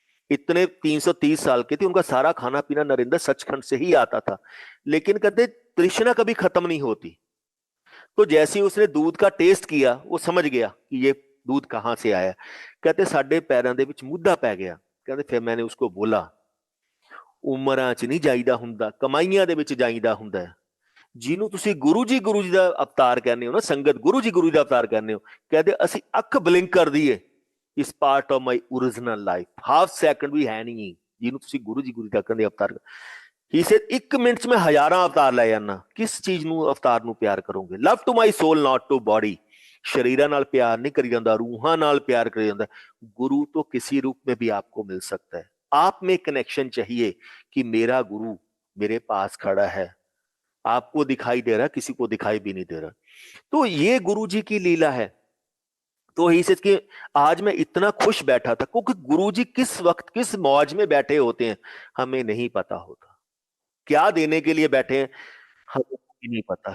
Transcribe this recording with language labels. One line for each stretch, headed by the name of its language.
Hindi: इतने 330 साल के थे, उनका सारा खाना पीना नरेंद्र सचखंड से ही आता था, लेकिन कहते तृष्णा कभी खत्म नहीं होती। तो जैसे ही उसने दूध का टेस्ट किया वो समझ गया कि ये दूध कहाँ से आया।
Punjabi: कहते साडे पैरां दे विच मुद्दा पै गया।
Hindi: कहते फिर मैंने उसको बोला,
Punjabi: ਉਮਰਾਂ ਚ ਨਹੀਂ ਜਾਈਦਾ ਹੁੰਦਾ, ਕਮਾਈਆਂ ਦੇ ਵਿੱਚ ਜਾਈਦਾ ਹੁੰਦਾ ਹੈ। ਜਿਹਨੂੰ ਤੁਸੀਂ ਗੁਰੂ ਜੀ ਦਾ ਅਵਤਾਰ ਕਹਿੰਦੇ ਹੋ ਨਾ, ਸੰਗਤ ਗੁਰੂ ਜੀ ਦਾ ਅਵਤਾਰ ਕਹਿੰਦੇ ਹੋ, ਕਹਿੰਦੇ ਅਸੀਂ ਅੱਖ ਬਲਿੰਕ ਕਰ ਦਈਏ,
English: ਇਸ part of my original life half second
Punjabi: ਵੀ ਹੈ ਨਹੀਂ ਜਿਹਨੂੰ ਤੁਸੀਂ ਗੁਰੂ ਜੀ ਦਾ ਕਹਿੰਦੇ ਅਵਤਾਰ।
English: he said
Punjabi: 1 ਮਿੰਟ ਚ ਮੈਂ ਹਜ਼ਾਰਾਂ ਅਵਤਾਰ ਲੈ ਜਾਣਾ, ਕਿਸ ਚੀਜ਼ ਨੂੰ ਅਵਤਾਰ ਨੂੰ ਪਿਆਰ ਕਰੋਗੇ।
English: Love to my soul not to body.
Punjabi: शरीर नाल प्यार नहीं करी जाता, रूहां नाल प्यार करी जाता।
Hindi: गुरु तो किसी रूप में भी आपको मिल सकता है। आप में कनेक्शन चाहिए कि मेरा गुरु मेरे पास खड़ा है, आपको दिखाई दे रहा, किसी को दिखाई भी नहीं दे रहा। तो ये गुरु जी की लीला है। तो ही से कि आज मैं इतना खुश बैठा था, क्योंकि गुरु जी किस वक्त किस मौज में बैठे होते हैं हमें नहीं पता होता, क्या देने के लिए बैठे हैं हमें भी नहीं पता।